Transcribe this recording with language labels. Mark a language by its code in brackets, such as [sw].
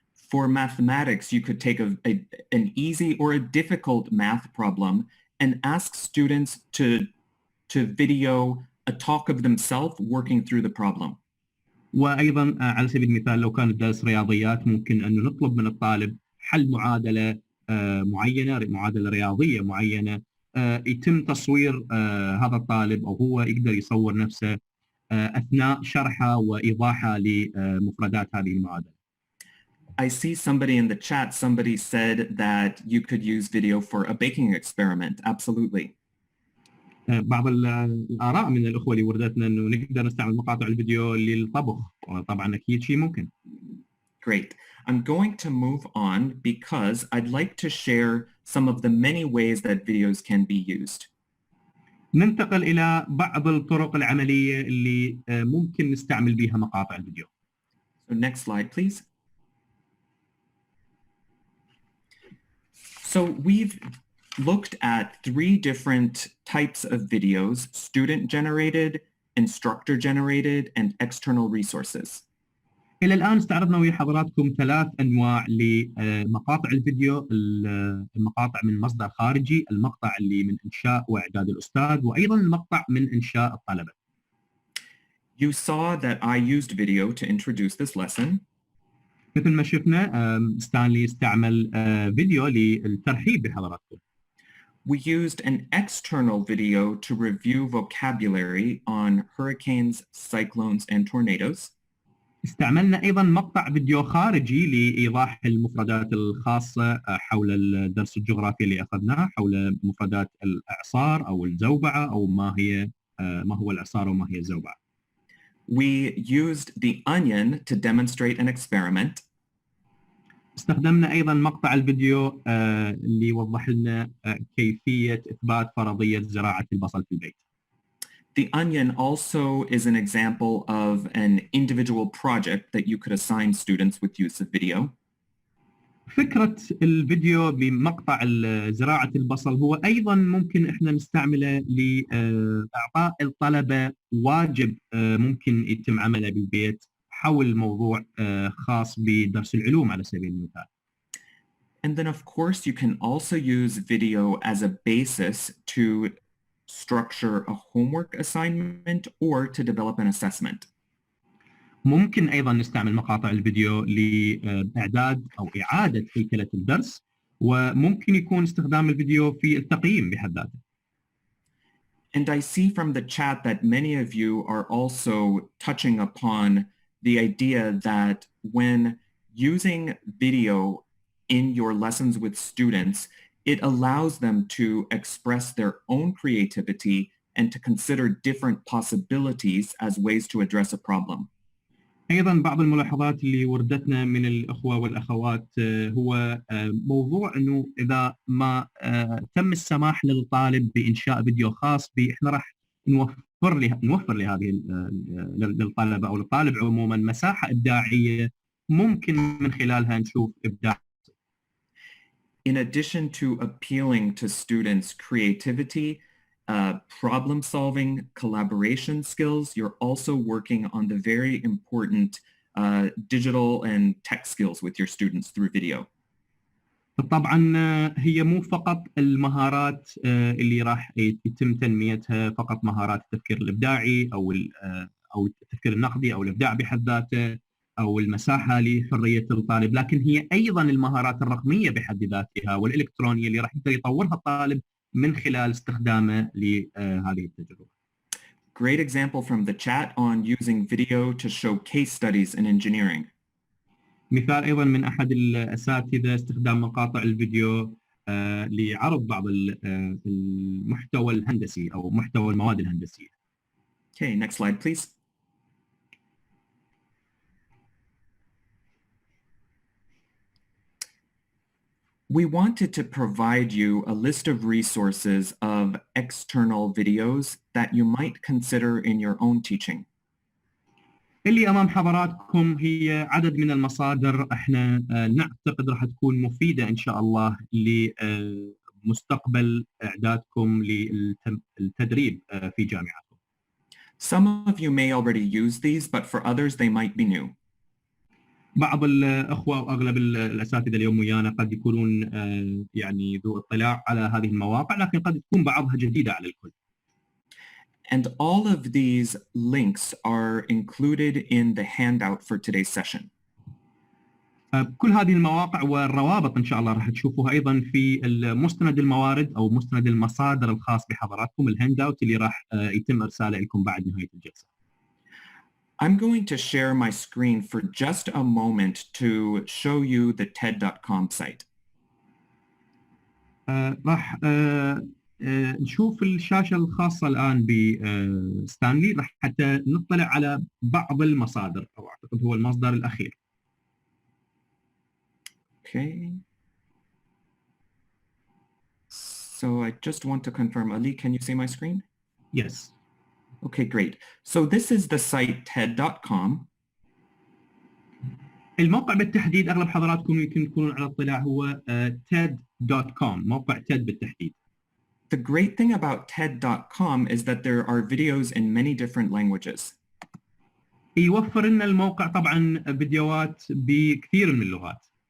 [en] For mathematics, you could take an easy or a difficult math problem and ask students to video a talk of themselves working through the problem. [ar] وأيضا على سبيل المثال لو كان درس رياضيات ممكن أن نطلب من الطالب حل معادلة معينة، معادلة رياضية معينة، يتم تصوير هذا الطالب أو هو يقدر يصور نفسه أثناء شرحه وإيضاحه لمفردات هذه المعادلة. [en] I see somebody in the chat, somebody said that you could use video for a baking experiment. Absolutely. [ar] بعض الآراء من الأخوة اللي وردتنا أنه نقدر نستعمل مقاطع الفيديو للطبخ، طبعا أكيد شيء ممكن. [en] Great. I'm going to move on because I'd like to share some of the many ways that videos can be used. [ar] ننتقل إلى بعض الطرق العملية اللي ممكن نستعمل بها مقاطع الفيديو. [en] So next slide, please. So we've looked at 3 different types of videos: student-generated, instructor-generated, and external resources. [ar] إلى الآن استعرضنا ويا حضراتكم 3 أنواع لمقاطع الفيديو، المقاطع من مصدر خارجي، المقطع اللي من إنشاء وإعداد الأستاذ، وأيضا المقطع من إنشاء الطلبة. [en] You saw that I used video to introduce this lesson. [ar] مثل ما شفنا ستانلي استعمل فيديو للترحيب بحضراتكم. [en] We used an external video to review vocabulary on hurricanes, cyclones, and tornadoes. [ar] استعملنا أيضا مقطع فيديو خارجي لإيضاح المفردات الخاصة حول الدرس الجغرافي اللي أخذناه حول مفردات الإعصار أو الزوبعة أو ما هو الإعصار وما هي الزوبعة. [en] We used the onion to demonstrate an experiment. [ar] استخدمنا أيضا مقطع الفيديو اللي يوضح لنا كيفية إثبات فرضية زراعة البصل في البيت. [en] The onion also is an example of an individual project that you could assign students with use of video. [ar] فكرة الفيديو بمقطع زراعة البصل هو أيضا ممكن إحنا نستعمله لإعطاء الطلبة واجب ممكن يتم عمله بالبيت حول موضوع خاص بدرس العلوم على سبيل المثال. [en] And then of course you can also use video as a basis to structure a homework assignment or to develop an assessment. [ar] ممكن أيضا نستعمل مقاطع الفيديو لإعداد أو إعادة هيكلة الدرس، وممكن يكون استخدام الفيديو في التقييم بحد ذاته. [en] And I see from the chat that many of you are also touching upon the idea that when using video in your lessons with students, it allows them to express their own creativity and to consider different possibilities as ways to address a problem. [ar] ايضا بعض الملاحظات اللي وردتنا من الاخوه والاخوات هو موضوع انه اذا ما تم السماح للطالب بانشاء فيديو خاص به، احنا راح نوفر لهذه للطلبه او للطالب عموما مساحه ابداعيه ممكن من خلالها نشوف ابداع. [en] In addition to appealing to students' creativity, problem solving, collaboration skills, you're also working on the very important digital and tech skills with your students through video. [ar] طبعا هي مو فقط المهارات اللي راح يتم تنميتها، فقط مهارات التفكير الابداعي او التفكير النقدي او الابداع بحد ذاته او المساحه لحريه الطالب، لكن هي ايضا المهارات الرقميه بحد ذاتها والالكترونيه اللي راح يقدر يطورها الطالب من خلال استخدامه لهذه التجربه. [en] Great example from the chat on using video to show case studies in engineering. [ar] مثال ايضا من احد الاساتذه استخدام مقاطع الفيديو لعرض بعض المحتوى الهندسي او محتوى المواد الهندسيه. [en] Okay, next slide please. We wanted to provide you a list of resources of external videos that you might consider in your own teaching. [ar] اللي امام حضراتكم هي عدد من المصادر احنا نعتقد راح تكون مفيده ان شاء الله لمستقبل اعدادكم للتدريب في جامعاتكم. [en] Some of you may already use these, but for others they might be new. [ar] بعض الاخوه واغلب الاساتذه اليوم ويانا قد يكونون يعني ذو اطلاع على هذه المواقع، لكن قد تكون بعضها جديده على الكل. [en] And all of these links are included in the handout for today's session. [ar] كل هذه المواقع والروابط ان شاء الله راح تشوفوها ايضا في مستند الموارد او مستند المصادر الخاص بحضراتكم، الهاند اوت اللي راح يتم ارساله لكم بعد نهايه الجلسه. [en] I'm going to share my screen for just a moment to show you the TED.com site. [ar] راح نشوف الشاشة الخاصة الآن بستانلي راح حتى نطلع على بعض المصادر، أو أعتقد هو المصدر الأخير. [en] Okay. So I just want to confirm, Ali, can you see my screen? Yes. Okay, great. So this is the site TED.com. [ar] الموقع بالتحديد أغلب حضراتكم يمكن تكونون على اطلاع هو TED.com، موقع TED بالتحديد. [en] The great thing about TED.com is that there are videos in many different languages. [ar] يوفر لنا الموقع طبعا فيديوهات بكثير من اللغات.